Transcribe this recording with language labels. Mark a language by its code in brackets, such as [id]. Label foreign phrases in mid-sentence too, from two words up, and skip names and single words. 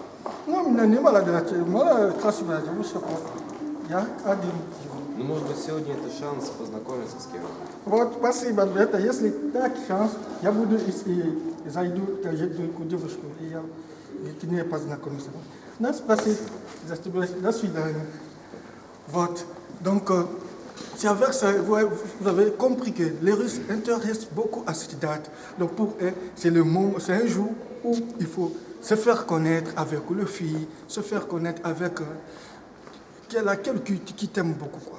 [ru] Ну, у меня не молодая, красивая девушка, я один живу. Ну, может быть, сегодня это шанс познакомиться с кем-то. Вот, спасибо. Это если так шанс, я буду и зайду к девушке, и я к ней познакомлюсь. Ну, спасибо. До свидания. Вот. [fr] Donc, c'est avec ça, vous avez compris que les Russes intéressent beaucoup à cette date. Donc, pour eux, c'est un jour où il faut se faire connaître avec les filles, se faire connaître avec quelqu'un qui t'aime beaucoup, quoi.